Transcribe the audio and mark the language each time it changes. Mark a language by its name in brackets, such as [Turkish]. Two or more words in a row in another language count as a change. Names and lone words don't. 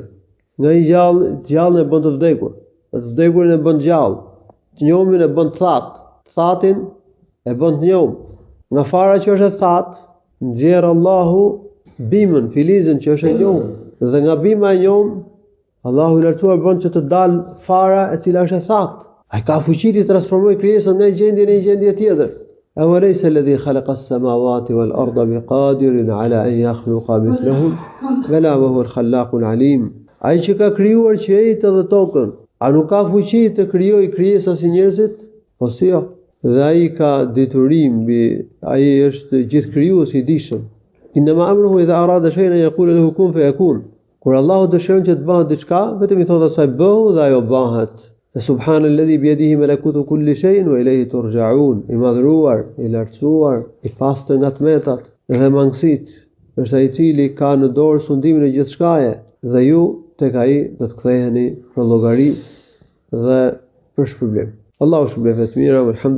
[Albanian] Nga i gjallën e bën të vdekur, të vdekurin e bën gjallë, të njomin e bën të thatë, të thatin e bën të njom. Nga fara që është e thatë, nxjerr Allahu bimën, filizën që është e njom, dhe nga bima e njom, Allahu i lartësuar bën që të dalë fara e cila është e thatë. Ai ka fuqi të transformojë krijesën nga një gjendje në një gjendje tjetër. [Arabic] أوليس الذي خلق السماوات والأرض بقادر على أن يخلق مثلهم بلى وهو الخلاق العليم. [Albanian] Ai që ka krijuar qiejtë dhe tokën, a nuk ka fuqi të krijojë krijesa si njerëzit? Po si jo. dhe ai ka detyrim mbi ai është gjithë krijuesi i dijshëm. [Arabic] إنما أمره إذا أراد شيئا يقول له كن فيكون. [Albanian] Kur Allahu dëshiron që të bëhet diçka, vetëm i thot asaj bëhu dhe ajo bëhet. [Arabic] سبحان الذي بيده ملكوت كل شيء وإليه ترجعون. [Albanian] I madhruar, i lartësuar, i pastër nga tmetat dhe mangësitë, është ai i cili ka në dorë sundimin e gjithçkaje dhe ju tek ai do të ktheheni për llogari dhe për shpërblim. Allahu shpëlbeft mira,